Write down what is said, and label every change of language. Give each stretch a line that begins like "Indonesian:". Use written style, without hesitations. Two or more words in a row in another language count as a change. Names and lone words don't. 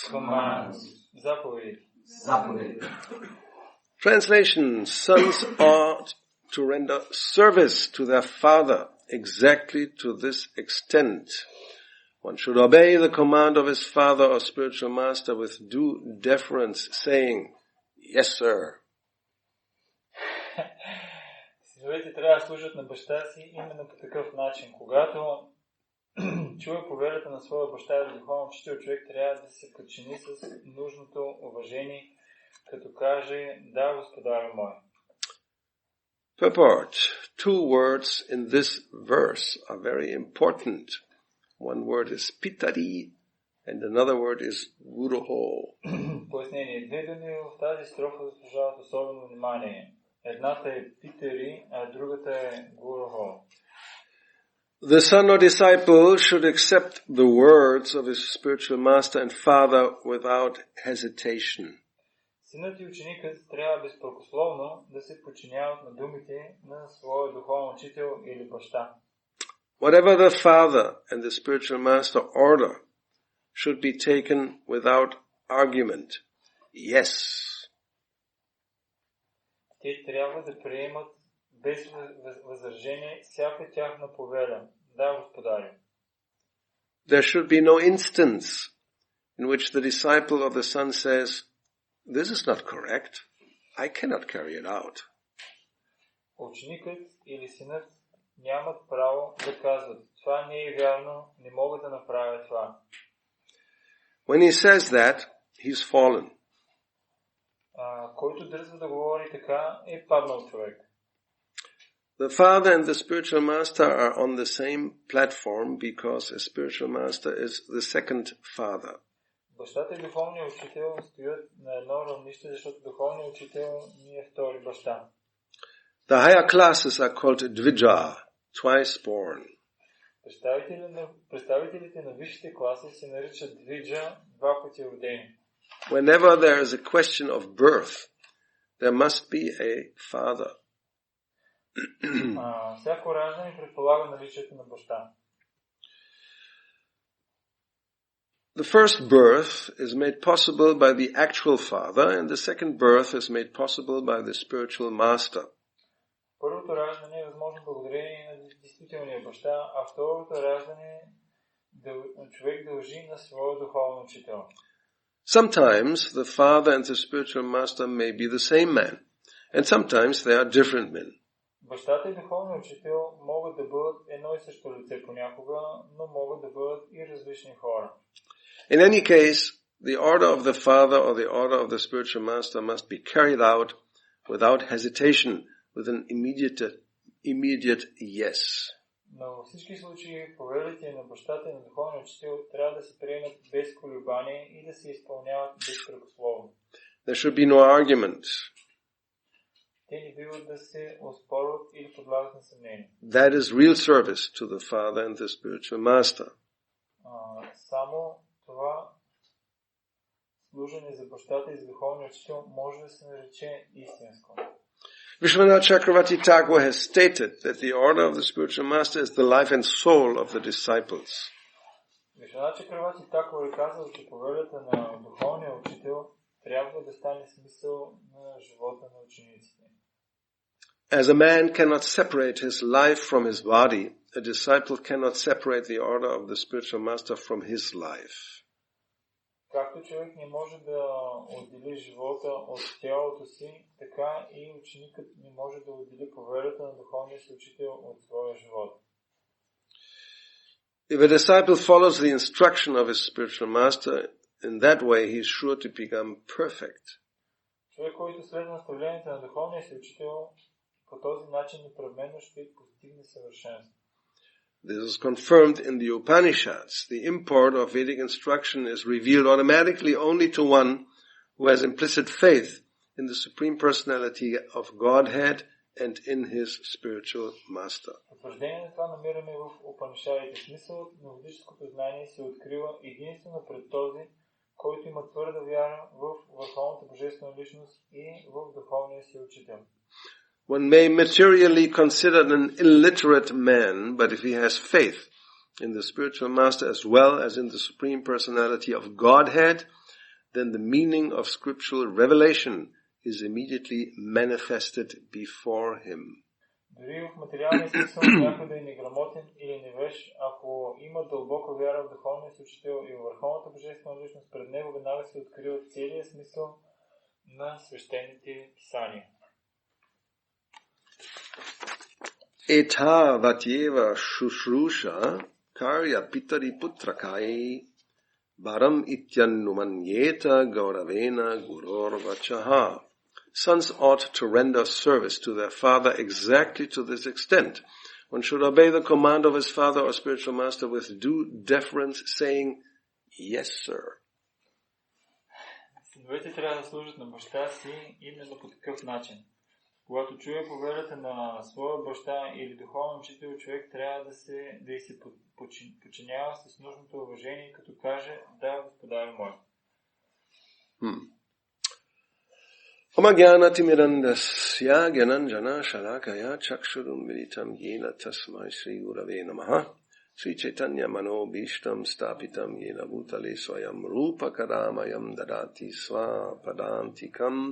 English: Translation: sons ought to render service to their father exactly to this extent. One should obey the command of his father or spiritual master with due deference, saying, yes sir.
Bulgarian: Синовете трябва да служат на баща си именно по такъв начин. Когато чуе повелята на своя баща или духовен учител, човек трябва да се подчини с нужното уважение, като каже, да, господарю мой.
English: Purport. 2 words in this verse are very important. One word is pitari and another word is guruho.
Bulgarian: Пояснение. 2 думи в тази строфа заслужават особено внимание. Едната е питери, а другата е гурухо.
English: The son or disciple should accept the words of his spiritual master and father without hesitation.
Bulgarian: Синът и ученикът трябва безпрекословно да се подчиняват на думите на своя духовен учител или баща.
English: Whatever the father and the spiritual master order should be taken without argument. Yes.
Bulgarian: Те трябва да приемат без възражение всяка тяхна повеля. Да, господари.
English: There should be no instance in which the disciple or the son says, "This is not correct. I cannot carry it out."
Bulgarian: Ученикът или синът нямат право да казват, това не е вярно, не мога да направя това.
English: When he says that, he's fallen.
Bulgarian: Който дръзва да говори така, е паднал човек.
English: The father and the spiritual master are on the same platform because a spiritual master is the second father.
Bulgarian: Бащата и духовният учител стоят на едно равнище, защото духовният учител ни е втори баща.
English: The higher classes are called Dvija, twice born.
Bulgarian: Представителите на висшите класи се наричат Двиджа, два пъти родени.
English: Whenever there is a question of birth, there must be a father.
Bulgarian: Всяко раждане предполага наличието на баща.
English: The first birth is made possible by the actual father, and the second birth is made possible by the spiritual master.
Bulgarian: Първото раждане е възможно благодарение на действителния баща, а второто раждане човек дължи на своя духовен учител.
English: Sometimes the father and the spiritual master may be the same man, and sometimes they are different men.
Bulgarian: Бащата и духовният учител могат да бъдат едно и също лице понякога, но могат да бъдат и различни хора.
English: In any case, the order of the father or the order of the spiritual master must be carried out without hesitation, with an immediate yes.
Bulgarian: Но във всички случаи повелите на бащата и на духовния учител трябва да се приемат без колебание и да се изпълняват безпрекословно.
English: There should be no argument.
Bulgarian: Те не биват да се оспорват или подлагат на съмнение.
English: That is real service to the father and the spiritual master.
Bulgarian: Само това служене за бащата и за духовния учител може да се нарече истинско.
English: Vishwanath Chakravarti Tagore has stated that the order of the spiritual master is the life and soul of the disciples.
Bulgarian: Вишванат Чакраварти Такор е казал, че повелята на духовния учител трябва да стане смисъл на живота на учениците.
English: As a man cannot separate his life from his body, a disciple cannot separate the order of the spiritual master from his life.
Bulgarian: Както човек не може да отдели живота от тялото си, така и ученикът не може да отдели повелята на духовния си учител от своя живот.
English: If a disciple follows the instruction of his spiritual master, in that way he is sure to become perfect.
Bulgarian: Човек, който следва наставлението на духовния си учител, по този начин непременно ще постигне съвършенство.
English: This is confirmed in the Upanishads. The import of Vedic instruction is revealed automatically only to one who has implicit faith in the Supreme Personality of Godhead and in his spiritual master.
Bulgarian: Потвърждение на това намираме в Упанишадите. Смисълът на ведическото знание се открива единствено пред този, който има твърда вяра в върховната божествена личност и в духовния си учител.
English: One may materially consider an illiterate man, but if he has faith in the spiritual master as well as in the Supreme Personality of Godhead, then the meaning of scriptural revelation is immediately manifested before him.
Bulgarian: Дори в материалния смисъл някой да е неграмотен или невеж, ако има дълбока вяра в духовния си учител и в върховната божествена личност, пред него веднага се открива целият смисъл на свещените писания.
Sanskrit: एता वत्येव शुश्रूषा कार्या पितरि पुत्रकैः बाढम् इत्यनुमन्येत गौरवेण गुरोर् वचः.
English: Sons ought to render service to their father exactly to this extent. One should obey the command of his father or spiritual master with due deference, saying, "Yes, sir."
Bulgarian: Синовете трябва да служат на баща си именно по такъв начин. Когато чуе повелята на своя баща или духовен учител, човек трябва да й се подчинява с нужното уважение, като каже: да, господарю мой.
Sanskrit: अज्ञानतिमिरान्धस्य ज्ञानाञ्जन शलाकया चक्षुरुन् मीलितं येन तस्मै श्री गुरवे नमः श्री चैतन्य मनोऽभीष्टं स्थापितं येन भूतले स्वयं रूप कदामह्यं ददाति स्वपदान्तिकम्.